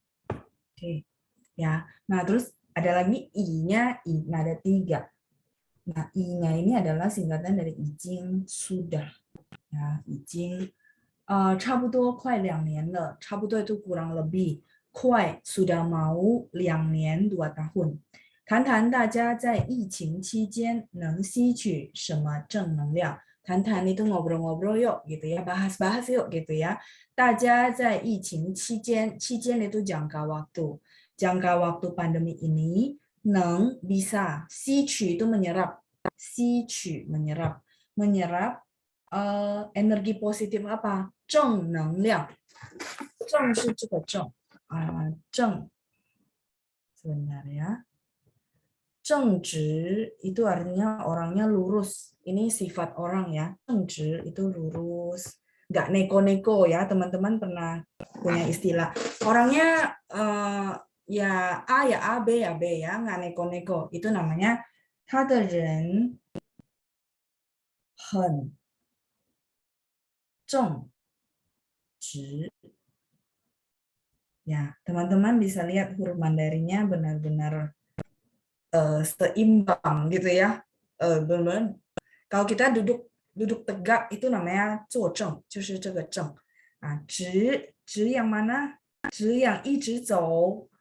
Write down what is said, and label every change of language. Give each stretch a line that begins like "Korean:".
Indonesian: Oke. Ya. Nah, terus ada lagi i-nya, nah ada 3. Nah, i-nya ini adalah singkatan dari 已经 sudah.
Chinese: Ya, 已经差不多快2年了.
Indonesian: 差不多 itu kurang lebih. 快 sudah mau 2年2 tahun.
Chinese: 谈谈大家在疫情期间能吸取什么正能量.
Indonesian: 谈谈itu ngobrol-ngobrol yuk gitu ya, bahas-bahas yuk gitu ya.
Chinese: 大家在疫情期间
Indonesian: itu jangka waktu. Jangka waktu pandemi ini 能 bisa, 吸取 itu menyerap. 吸取 menyerap. Menyerap energi positif apa?
Chinese: 正能量.正是这个正.
Indonesian: 正 sebentar ya. 正直 itu artinya orangnya lurus. Ini sifat orang ya. 正直 itu lurus. Nggak neko-neko ya. Teman-teman pernah punya istilah. Orangnya ya A ya A, B ya B ya, nggak neko-neko. Itu namanya
Chinese: 他的人很正直.
Indonesian: Ya, teman-teman bisa lihat huruf Mandarinnya benar-benar seimbang gitu ya. Benar-benar kalau kita duduk tegak itu namanya
Chinese: 坐正，就是这个正。
Indonesian: 直yang mana? 直yang
Chinese: 一直走.